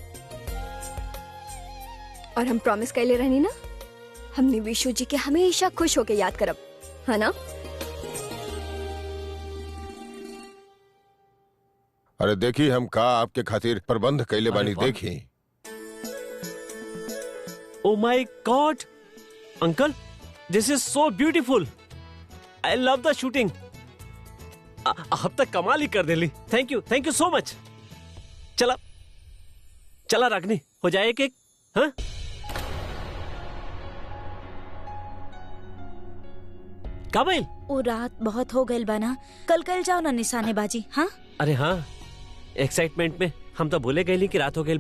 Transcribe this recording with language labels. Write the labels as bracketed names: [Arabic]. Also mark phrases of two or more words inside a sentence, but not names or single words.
[Bhojpuri] और हम प्रॉमिस कैले रहनी ना हमने विशु जी के हमेशा खुश होके याद करब, है ना? अरे देखी हम का आपके खातिर प्रबंध कैले बानी। देखी [English] Oh my God uncle, this is so beautiful. I love the shooting. [Bhojpuri] अब तक कमाल ही कर देली। [English] thank you so much. [Bhojpuri] चला चला रागनी हो जाए केक। हाँ का भाई? वो रात बहुत हो गई बना, कल जाओ ना निशानेबाजी। हाँ अरे हाँ, एक्साइटमेंट में हम तो भूले गए कि रात हो गई बा।